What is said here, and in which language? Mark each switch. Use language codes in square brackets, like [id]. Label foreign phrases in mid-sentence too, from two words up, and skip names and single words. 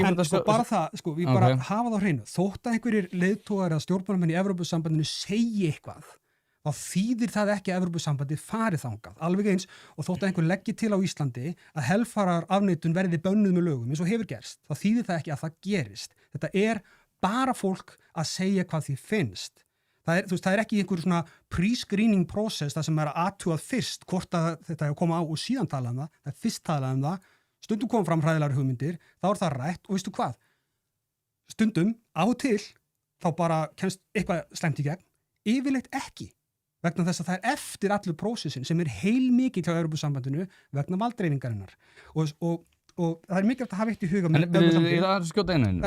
[is] En bara það, við bara hafa það á hreinu. Þótt að einhverjir leiðtogar eða stjórnmálamenn í Evrópusambandinu segi eitthvað, þá þýðir það ekki að Evrópusambandið farið þangað. Alveg eins og þótt að einhver leggi til á Íslandi að helfararafneitun verði bönnuð með lögum eins og hefur gerst, þá þýðir það ekki að það gerist. Þetta er bara fólk að segja hvað því finnst. Það er ekki einhver svona [en] pre-screening process [is] það sem er að athugað fyrst hvort að þetta hefur komið á og síðan talað það. Það er fyrst talað það, stundum kom fram hræðilegar hugmyndir, þá er það rætt og veistu hvað? Stundum, á og til, þá bara kemst eitthvað slæmt í gegn, yfirleitt ekki. Vegna þess að það er eftir allur prósessin sem er heilmikið hjá Evrópusambandinu vegna valdreifingarinnar og það er mikilvægt að hafa eitt í huga ég er að skjóta einu